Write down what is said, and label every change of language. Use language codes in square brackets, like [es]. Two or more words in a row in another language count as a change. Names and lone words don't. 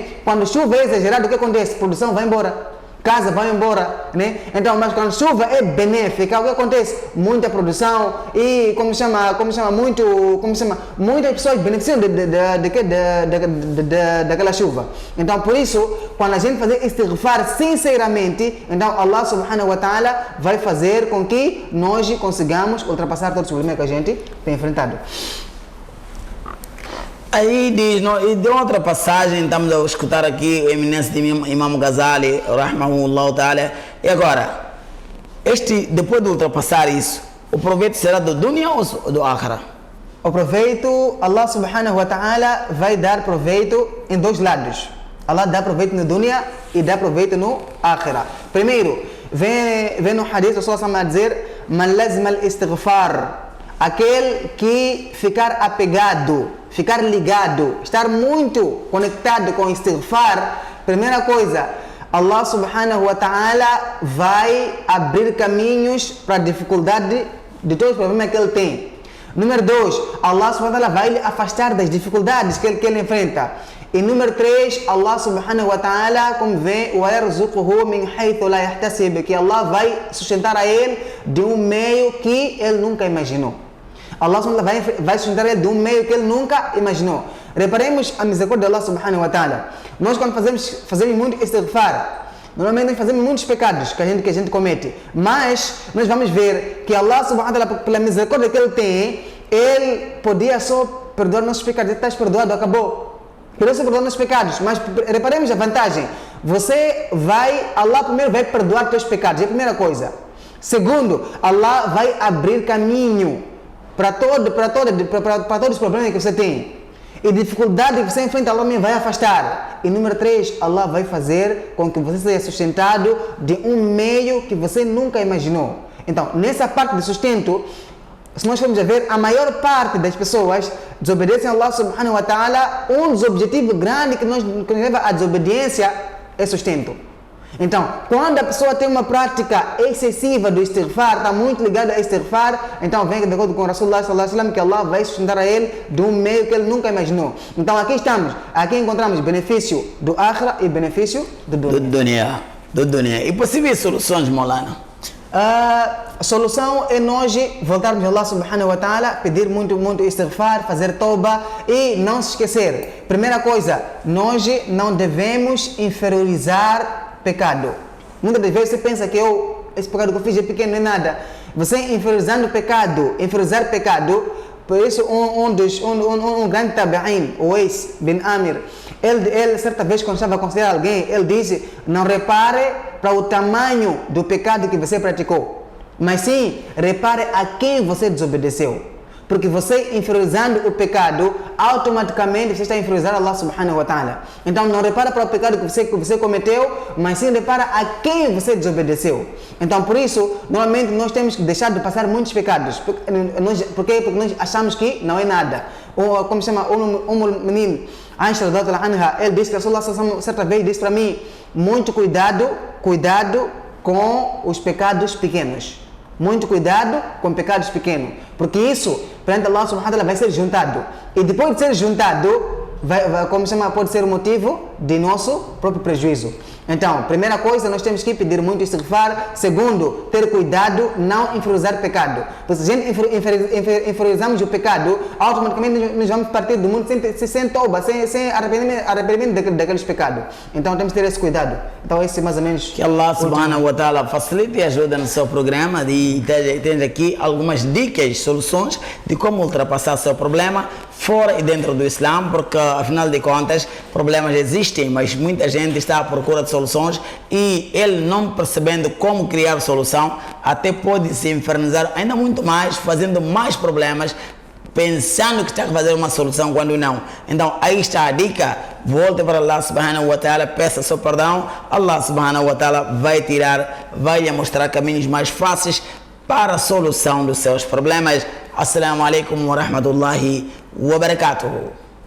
[pt] Quando chuva é exagerada, o que acontece? A produção vai embora, casa vai embora, né? Então, mas quando chuva é benéfica, o que acontece? Muita produção e muitas pessoas beneficiam daquela chuva. Então, por isso, quando a gente fazer istighfar sinceramente, então Allah [ar] سبحانه وتعالى [pt] vai fazer com que nós consigamos ultrapassar todos os problemas que a gente tem enfrentado. Aí diz, e de outra passagem, estamos a escutar aqui o eminência de Imam Ghazali, [ar] رحمه الله تعالى. [pt] E agora, depois de ultrapassar isso, o proveito será do dunya ou do akhira? O proveito, Allah [ar] سبحانه وتعالى [pt] vai dar proveito em dois lados. Allah dá proveito no dunya e dá proveito no akhira. Primeiro, vem no hadith, o Rasul a dizer, [ar] من لزم الاستغفار. [pt] Aquele que ficar apegado, ficar ligado, estar muito conectado com o istighfar, primeira coisa, Allah [ar] سبحانه وتعالى [pt] vai abrir caminhos para a dificuldade de todos os problemas que ele tem. Número 2, Allah [ar] سبحانه وتعالى [pt] vai lhe afastar das dificuldades que ele enfrenta. E número 3, Allah [ar] سبحانه وتعالى, [pt] como vem, [ar] وَيَرْزُقُهُ مِنْ حَيْثُ لَا يَحْتَسِبُ, [pt] que Allah vai sustentar a ele de um meio que ele nunca imaginou. Allah vai sustentar ele de um meio que ele nunca imaginou. Reparemos a misericórdia de Allah [ar] سبحانه وتعالى. [pt] Nós quando fazemos muito istighfar, normalmente nós fazemos muitos pecados que a gente comete. Mas nós vamos ver que Allah [ar] سبحانه وتعالى, [pt] pela misericórdia que ele tem, ele podia só perdoar nossos pecados. Ele está perdoado, acabou. Ele só perdoar nossos pecados. Mas reparemos a vantagem. Allah primeiro vai perdoar teus pecados. É a primeira coisa. Segundo, Allah vai abrir caminho para todos os problemas que você tem. E dificuldade que você enfrenta, Allah vai afastar. E número 3, Allah vai fazer com que você seja sustentado de um meio que você nunca imaginou. Então, nessa parte de sustento, se nós formos a ver, a maior parte das pessoas desobedecem a Allah [ar] سبحانه وتعالى. [pt] Um dos objetivos grandes que nos leva à desobediência é sustento. Então, quando a pessoa tem uma prática excessiva do istighfar, está muito ligada a istighfar, então vem de acordo com o Rasulullah [ar] صلى الله عليه وسلم [pt] que Allah vai sustentar a ele de um meio que ele nunca imaginou. Então aqui encontramos benefício do akhira e benefício do dunya. Do dunya. E possíveis soluções, Maulana? A solução é nós voltarmos a Allah [ar] سبحانه وتعالى, [pt] pedir muito istighfar, fazer tauba e não se esquecer. Primeira coisa, nós não devemos inferiorizar pecado. Muitas das vezes você pensa que esse pecado que eu fiz é pequeno, não é nada. Você inferiorizar pecado, por isso um grande tabi'in, o Uwais bin Amir, ele certa vez quando estava a aconselhar alguém, ele disse, não repare para o tamanho do pecado que você praticou, mas sim, repare a quem você desobedeceu. Porque você inferiorizando o pecado, automaticamente você está inferiorizando Allah [ar] سبحانه وتعالى. [pt] Então não repara para o pecado que você cometeu, mas sim repara a quem você desobedeceu. Então por isso, normalmente nós temos que deixar de passar muitos pecados. Porque nós achamos que não é nada. Ou como se chama, menino Aisha [ar] رضي الله عنها, [pt] ele disse que Rasulullah certa vez disse para mim, muito cuidado com os pecados pequenos. Muito cuidado com pecados pequenos, porque isso, perante Allah [ar] سبحانه وتعالى, [pt] vai ser juntado. E depois de ser juntado, pode ser o motivo de nosso próprio prejuízo. Então, primeira coisa, nós temos que pedir muito istighfar. Segundo, ter cuidado, não inferiorizar pecado. Porque se a gente inferiorizamos o pecado, automaticamente nós vamos partir do mundo sem tauba, sem arrependimento daqueles pecados. Então, temos que ter esse cuidado. Então, esse é mais ou menos... Que Allah [ar] سبحانه وتعالى [pt] facilite e ajude no seu programa e tem aqui algumas dicas, soluções de como ultrapassar seu problema fora e dentro do Islã, porque afinal de contas problemas existem, mas muita gente está à procura de soluções e ele não percebendo como criar solução, até pode se infernizar ainda muito mais, fazendo mais problemas, pensando que está a fazer uma solução quando não. Então aí está a dica, volte para Allah [ar] سبحانه وتعالى, [pt] peça seu perdão, Allah [ar] سبحانه وتعالى [pt] vai lhe mostrar caminhos mais fáceis para a solução dos seus problemas. [ar] السلام عليكم ورحمة الله وبركاته.